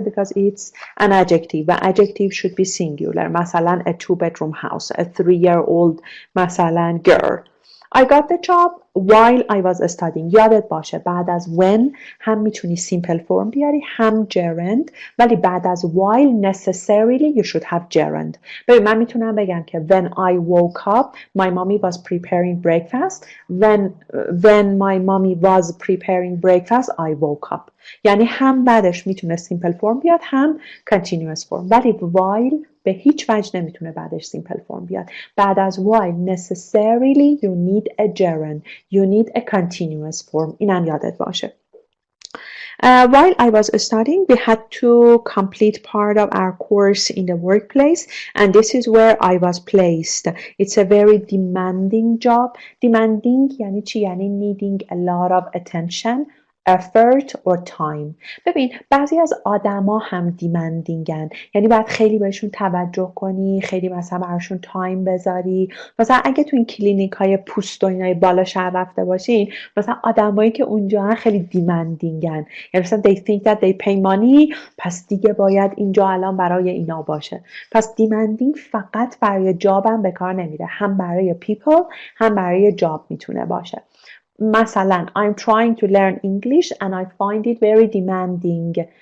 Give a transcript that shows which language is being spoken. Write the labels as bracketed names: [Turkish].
[English] Because it's an adjective. و adjective should be singular. مثلا a 2-bedroom house. A 3-year-old مثلا girl. I got the job while I was studying. [Persian] یادت باشه بعد از when هم میتونی simple form بیاری هم gerund ولی بعد از while [English] necessarily you should have gerund. [Persian] ببین من میتونم بگم که [English] when I woke up my mommy was preparing breakfast. When my mommy was preparing breakfast I woke up. [Persian] یعنی هم بعدش میتونه [English] simple form بیاد هم continuous form ولی while [Persian] به هیچ وجه نمیتونه بعدش simple form بیاد. بعد از [English] while necessarily you need a gerund. You need a continuous form. [Persian] اینم یادت باشه. [English] While I was studying, we had to complete part of our course in the workplace, and this is where I was placed. It's a very demanding job. Demanding [Persian] یعنی چی؟ یعنی [English] needing a lot of attention, effort or time. [Persian] ببین بعضی از آدما هم دیمندینگن، یعنی باید خیلی بهشون توجه کنی، خیلی مثلا براشون تایم بذاری. مثلا اگه تو این کلینیک های پوست و اینای بالا شهر رفته باشین، مثلا آدمایی که اونجا هن خیلی دیمندینگن، یعنی مثلا [English] they think that they pay money، [Persian] پس دیگه باید اینجا الان برای اینا باشه. پس دیمندینگ فقط برای جاب هم به کار نمیره، هم برای people هم برای جاب میتونه باشه. [English] مثلا I'm trying to learn English and I find it very demanding.